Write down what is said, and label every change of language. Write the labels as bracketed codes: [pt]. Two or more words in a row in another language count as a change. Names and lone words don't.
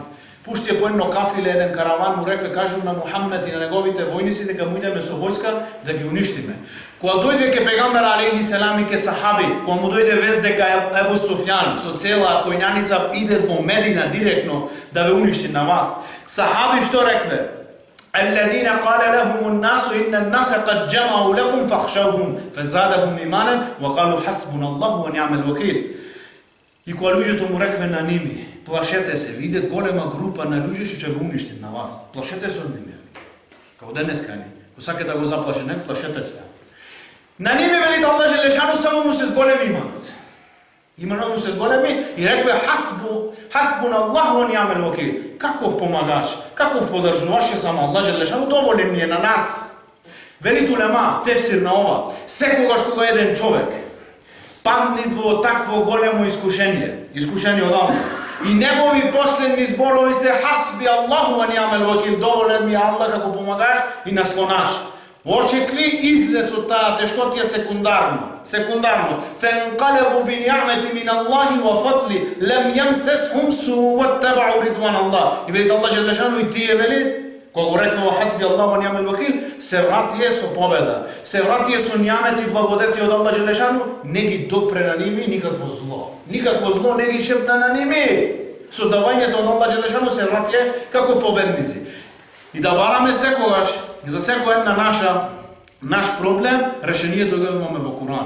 [mk] Пушти по едно кафиле, еден караван, му рекве, кажу на Мухаммед и на неговите војници дека му идеме со војска да ги уништиме. Кога дојде ке пегамбар алейхиссалам и ке сахаби, кога му дојде вест дека Ебу Суфјан со цела којњаница иде во Медина директно да ве уништи на вас. Сахаби што рекве? [ar] الذين قال لهم الناس إن الناس قد جمعوا لكم فاخشوهم فزادهم إيمانا وقالوا حسبنا الله ونعم الوكيل. [mk] И кога луѓето му рекве на ними, плашете се, виде голема група на луѓе што ќе ве уништат на вас. Плашете се од ними. Како денеска ни. Ко сака да го заплаше, не, плашете се. На ними вели [ar] الله جل شأنه [mk] само му се зголеми иманот. Иманот му се зголеми и рекве [ar] حسبنا الله ونعم الوكيل. [mk] Каков помагаш, каков поддржуваш е само [ar] الله جل شأنه, [mk] доволен ни е на нас. Вели улема, тефсир на ова, секогаш кога еден човек падне во такво големо искушение од Аллах. И негови последни зборови се [ar] حسبي الله ونعم الوكيل, [mk] доволен ми Аллах како помагаш и наслонаш. Очекви излез од таа тешкотија секундарно. [ar] فانقلبوا بنعمة من الله وفضل لم يمسسهم سوء واتبعوا رضوان الله. [mk] И велите [ar] الله جل شأنه [mk] и тие вели, кога го реква [ar] حسبي الله ونعم الوكيل, [mk] се вратие со победа. Се вратие со нијамети и благодети од [ar] الله جل شأنه, [mk] не ги допре на ними никакво зло. Никакво зло не ги шепна на ними. Со давањето од [ar] الله جل شأنه [mk] се вратие како победници. И да бараме секогаш за секој една наш проблем, решението го имаме во Куран.